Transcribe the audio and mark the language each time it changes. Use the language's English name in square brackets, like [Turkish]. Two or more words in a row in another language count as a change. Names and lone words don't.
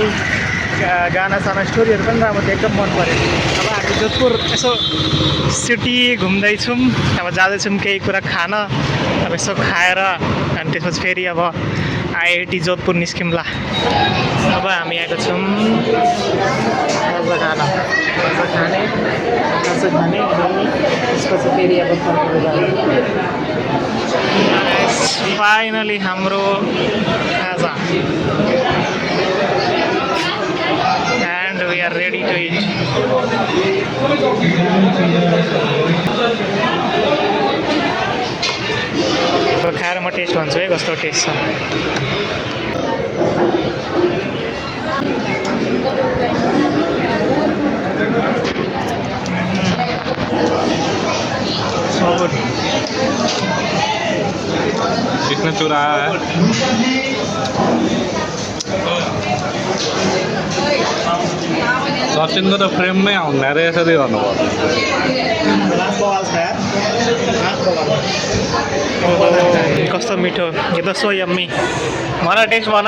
[Nepali] गाना साना स्टोरीहरू पनि राम्रो थियो एकदम मन पऱ्यो अब हामी जोधपुर यसो सिटी घुम्दैछौँ अब जाँदैछौँ केही कुरा खान अब यसो खाएर अनि त्यसपछि फेरि अब आइआइटी जोधपुर निस्क्यौँला अब हामी आएको छौँ खाजा खाने अनि त्यसपछि फेरि अब फाइनली हाम्रो खाजा [English] and we are ready to eat. [Nepali] अब खाएर म टेस्ट भन्छु है कस्तो टेस्ट छ [English] So good. [Hindi] किसने चुराया है [Nepali] सचिनको त फ्रेममै आउँदैन रे यसरी गर्नुपर्छ कस्तो मिठो यो त [English] so yummy [Nepali] मलाई टेस्ट भन